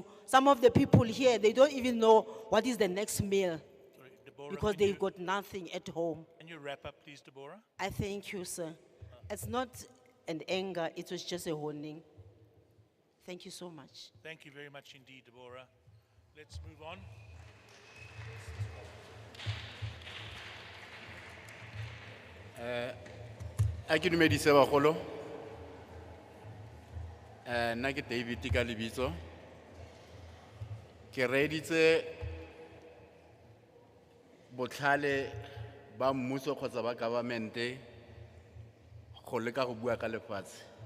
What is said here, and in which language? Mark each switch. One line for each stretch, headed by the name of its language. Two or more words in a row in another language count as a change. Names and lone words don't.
English: Some of the people here, they don't even know what is the next meal. Sorry, Deborah, Because they've got nothing at home. Can you wrap up, please, Deborah? I thank you, sir. It's not an anger, it was just a warning. Thank you so much. Thank you very much indeed, Deborah. Let's move on.
Tswana: A ke dumedise bagolo. Nna ke David ka lebitso. Ke ke reeditse botlhale ba mmuso kgotsa ba governmente go leka go bua ka lefatshe.